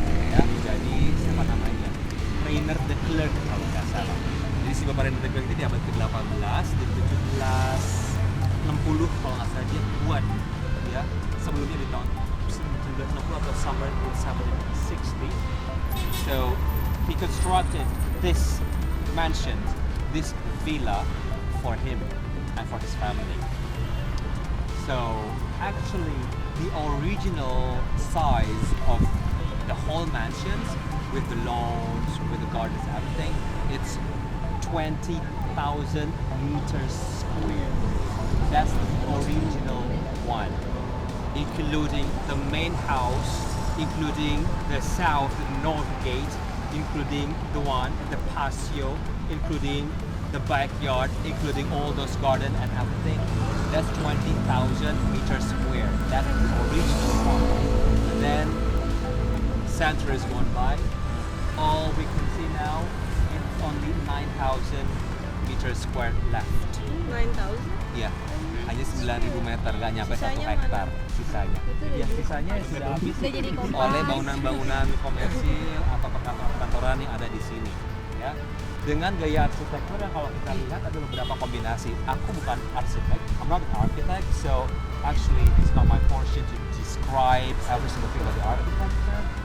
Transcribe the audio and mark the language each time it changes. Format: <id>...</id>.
<id>Ya, jadi siapa namanya? Rainer the Clerk kalau nggak salah. Jadi si Bapak Rainer the Clerk ini di abad ke-18 di 1760 kalau nggak salah dia buat ya, sebelumnya di tahun 1960 atau</id> <en>somewhere in 1760. So he constructed this mansion, this villa for him and for his family. So actually the original size of the whole mansions with the lawns, with the gardens, everything, it's 20,000 meters square. That's the original one, including the main house, including the south, the north gate, including the one, the patio, including the backyard, including all those garden and everything. That's 20,000 meters square. That's the original one. And then centuries gone by, all we can see now is only 9,000 meters square left. 9,000?</en> <id>Iya, hanya 9.000 meter, nggak nyampe 1 hektar sisanya. Ya, sisanya sudah habis oleh bangunan-bangunan komersil atau perkantoran yang ada di sini. Ya, dengan gaya arsitektur yang kalau kita lihat ada beberapa kombinasi. Aku bukan arsitek,</id> <en>I'm not an architect, so actually it's not my portion to describe every single thing about the architecture.</en>